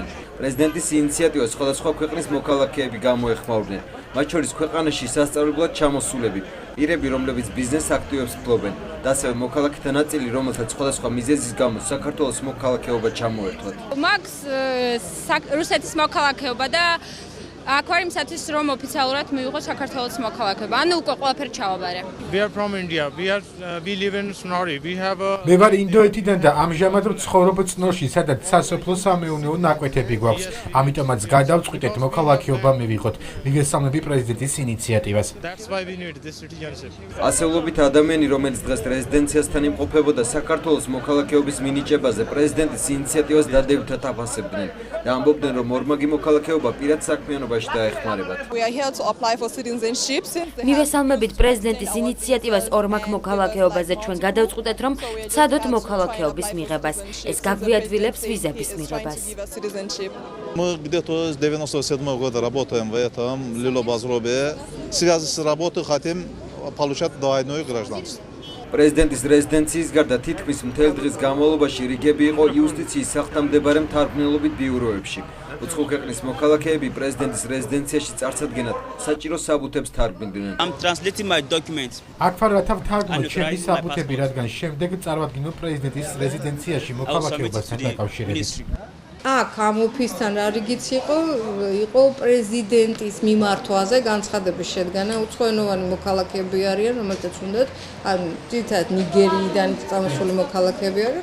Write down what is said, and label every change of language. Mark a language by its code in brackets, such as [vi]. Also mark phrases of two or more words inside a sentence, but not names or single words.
[ka] პრეზიდენტის ინიციატივას სხვადასხვა ქვეყნის მოქალაქეები გამოეხმაურდნენ, მათ შორის ქვეყანაში სასწავლებლად ჩამოსულები, პირები, რომლებიც ბიზნეს აქტივებს ფლობენ, და ასევე მოქალაქეთა ნაწილი, რომელთაც სხვადასხვა მიზეზის გამო საქართველოს მოქალაქეობა ჩამოერთვათ. მაქვს რუსეთის მოქალაქეობა და აქ ვარ იმისათვის, რომ ოფიციალურად მივიღო საქართველოს მოქალაქეობა. ანუ უკვე ყველაფერი ჩავაბარე. [en] We are from India. We live in Snori. We have a [ka] მე ვარ ინდოეთიდან და ამჟამად ვცხოვრობ წნორში, სადაც სასოფლო სამეურნეო ნაკვეთები გვაქვს. ამიტომაც გადავწყვიტეთ მოქალაქეობა მივიღოთ. მიგესალმები პრეზიდენტის ინიციატივას. [en] That's why we need this citizenship. [ka] ასეულობით ადამიანი, რომელიც დღეს რეზიდენციასთან იმყოფებოდა საქართველოს მოქალაქეობის მინიჭებაზე, პრეზიდენტის ინიციატივას დადებითად აფასებდნენ და ამბობდნენ, რომ ორმაგი მოქალაქეობა პირად საქმიანობაში დაეხმარებათ. მივესალმებით პრეზიდენტის ინიციატივას ორმაგ მოქალაქეობაზე ჩვენ გადავწყვიტეთ, რომ ვცადოთ მოქალაქეობის მიღებას. ეს გაგვიადვილებს визების მიღებას. [ru] Мы где-то с 97 года работаем в этом Лилобазробе. Связь с работой хотим получать двойное гражданство. [ka] პრეზიდენტის რეზიდენციის გარდა თითქმის მთელ დღის განმავლობაში რიგები იყო იუსტიციის სახლთამდებარე მთავრობნელობით ბიუროებში. უცხო ქვეყნის მოქალაქეები პრეზიდენტის რეზიდენციაში წარსადგენად საჭირო საბუთებს თარგმნიდნენ. [en] I'm translating my documents. [ka] აქ ვარ რათა ვთარგმნო ჩემი საბუთები, რადგან შემდეგ წარვადგინო პრეზიდენტის რეზიდენციაში მოქალაქეობასთან დაკავშირებით. აქ ამ ოფისთან რა რიგიც იყო პრეზიდენტის მიმართვაზე განცხადების შედგენა. უცხოენოვანი მოქალაქეები არიან, რომელთაც უნდათ თითქოს ნიგერიიდან წამოსული მოქალაქეები არიან.